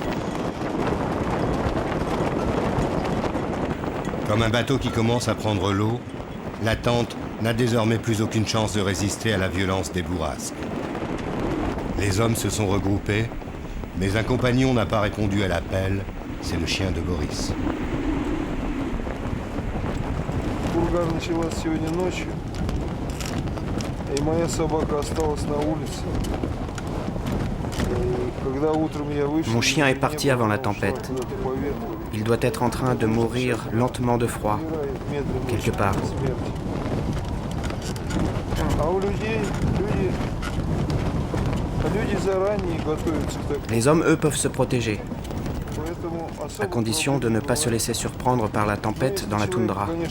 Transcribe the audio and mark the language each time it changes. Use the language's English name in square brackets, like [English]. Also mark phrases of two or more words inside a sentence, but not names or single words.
[French] Comme un bateau qui commence à prendre l'eau, la tente n'a désormais plus aucune chance de résister à la violence des bourrasques. Les hommes se sont regroupés, mais un compagnon n'a pas répondu à l'appel, c'est le chien de Boris. [Russian] Пурга началась сегодня ночью, и моя собака осталась на улице. [French] Mon chien est parti avant la tempête. Il doit être en train de mourir lentement de froid, quelque part. Les hommes, eux, peuvent se protéger, à condition de ne pas se laisser surprendre par la tempête dans la toundra.